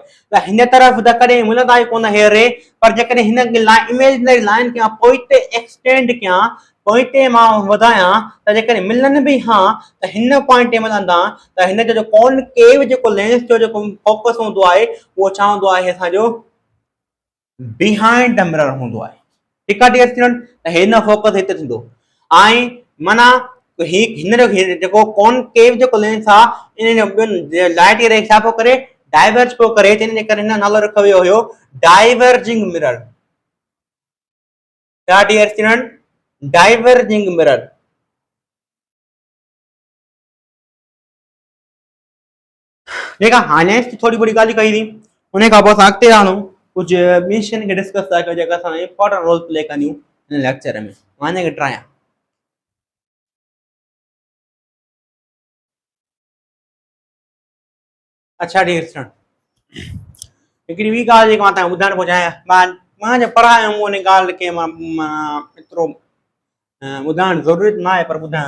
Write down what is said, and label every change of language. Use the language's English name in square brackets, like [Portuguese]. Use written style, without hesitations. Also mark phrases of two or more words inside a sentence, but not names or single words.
[Sindhi] त हिन तरफ़ त कॾहिं मिलंदा ई कोन हे रे, पर जेकॾहिं हिन [English] imaginary line [Sindhi] खे पोइते एक्सटेंड कयां, पोइते मां वधायां, त जेकॾहिं मिलनि बि हा त हिन पॉइंट ते मिलंदा, त हिन जो कॉनकेव जेको लेंस जो जेको फोकस हूंदो आहे, उहो छा हूंदो आहे, असांजो [English] behind the mirror [Sindhi] हूंदो आहे। ठीकु आहे [English] dear student. [Sindhi] त हिन फोकस हिते थींदो ऐं माना हिन जो जेको कॉनकेव जेको लेंस आहे, इन जो [English] light ray [Sindhi] छा पियो करे, डाइवर्ज पियो करे, जंहिंजे करे हिन नालो रखियो वियो हुयो [English] diverging mirror. क्या dear student, diverging mirror. [Hindi] ठीक है, [Sindhi] हाणे थोड़ी बड़ी ॻाल्हि कई थी, उन खां पोइ असां अॻिते रहंदो कुछ मिशन के डिस्कस था कयूं जेका असां [English] important role play [Sindhi] कंदियूं इन लेक्चर में। मां हिनखे ट्रायां। अच्छा [English] dear student, [Sindhi] हिकिड़ी ॿी ॻाल्हि जेका मां तव्हांखे ॿुधाइण पियो चाहियां, मां जो पढ़ायो उन ॻाल्हि खे मां एतिरो ॿुधाइण ज़रूरत न आहे, पर ॿुधायां।